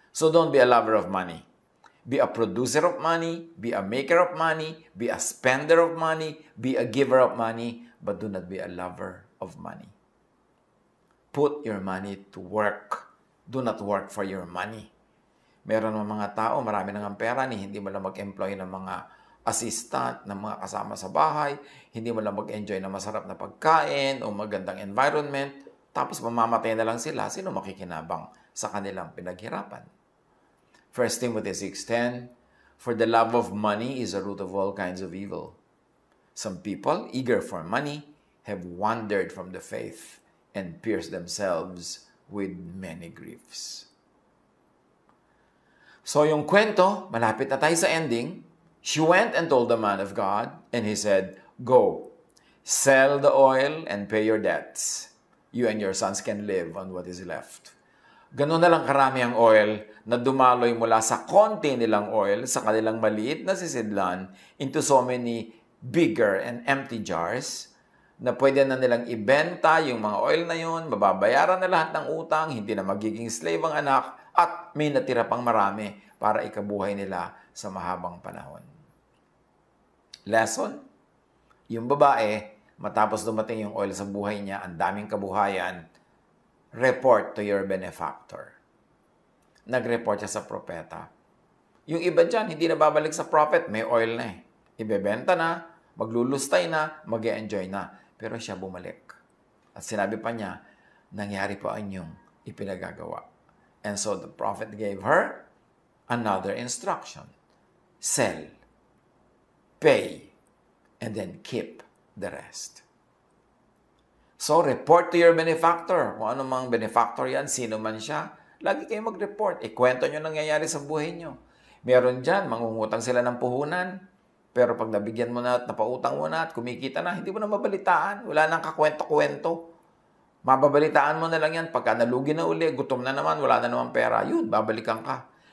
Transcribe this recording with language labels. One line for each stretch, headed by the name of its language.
English: So don't be a lover of money. Be a producer of money, be a maker of money, be a spender of money, be a giver of money, but do not be a lover of money. Put your money to work. Do not work for your money.
Filipino: Meron mga tao, marami nang pera, hindi mo lang mag-employ ng mga assistant, ng mga kasama sa bahay, hindi mo lang mag-enjoy ng masarap na pagkain o magandang environment, tapos mamamatay na lang sila, sino makikinabang sa kanilang pinaghirapan?
English: 1 Timothy 6:10, for the love of money is a root of all kinds of evil. Some people, eager for money, have wandered from the faith and pierced themselves with many griefs. So
Filipino: yung kwento, malapit na tayo sa
English: ending. She went and told the man of God, and he said, go, sell the oil and pay your debts. You and your sons can live on what is left.
Filipino: Ganun na lang karami ang oil na dumaloy mula sa konti nilang oil sa kanilang maliit na sisidlan
English: into so many bigger and empty jars
Filipino: na pwede na nilang ibenta yung mga oil na yun, mababayaran na lahat ng utang, hindi na magiging slave ang anak, at may natira pang marami para ikabuhay nila sa mahabang panahon. Lesson? Yung babae, matapos dumating yung oil sa buhay niya, ang daming kabuhayan,
English: report to your benefactor.
Filipino: Nag-report siya sa propeta. Yung iba dyan, hindi na babalik sa prophet, may oil na eh. Ibebenta na, maglulustay na, mag-e-enjoy na. Pero siya bumalik. At sinabi pa niya, nangyari po ang inyong ipinagagawa.
English: And so the prophet gave her another instruction. Sell, pay, and then keep the rest. So report to your benefactor.
Filipino: Kung ano mang benefactor yan, sino man siya, lagi kayo mag-report. Ikwento nyo nangyayari sa buhay nyo. Meron dyan, mangungutang sila ng puhunan. Pero pag nabigyan mo na at napautang mo na at kumikita na, hindi mo na mabalitaan. Wala nang kakwento-kwento. Mababalitaan mo na lang yan. Pagka nalugi na uli, gutom na naman, wala na naman pera, yun, babalikan ka.